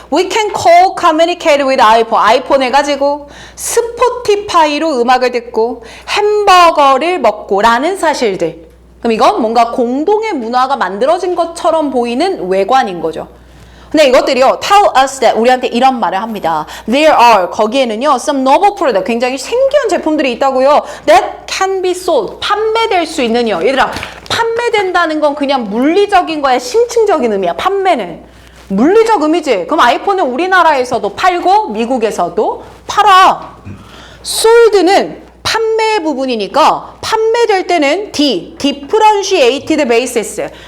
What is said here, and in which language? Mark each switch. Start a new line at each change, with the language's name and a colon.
English: We can call, communicate with iPhone.
Korean: 아이폰을 가지고 스포티파이로 음악을 듣고 햄버거를 먹고 라는 사실들. 그럼 이건 뭔가 공동의 문화가 만들어진 것처럼 보이는 외관인 거죠. 근데 이것들이요,
English: tell us that,
Korean: 우리한테 이런 말을 합니다.
English: There are,
Korean: 거기에는요,
English: some novel product,
Korean: 굉장히 신기한 제품들이 있다고요.
English: That can be sold,
Korean: 판매될 수 있는요. 얘들아, 판매된다는 건 그냥 물리적인 거야, 심층적인 의미야, 판매는. 물리적 의미지. 그럼 아이폰은 우리나라에서도 팔고, 미국에서도 팔아. sold는 판매 부분이니까, 판매될 때는
English: differentiated basis.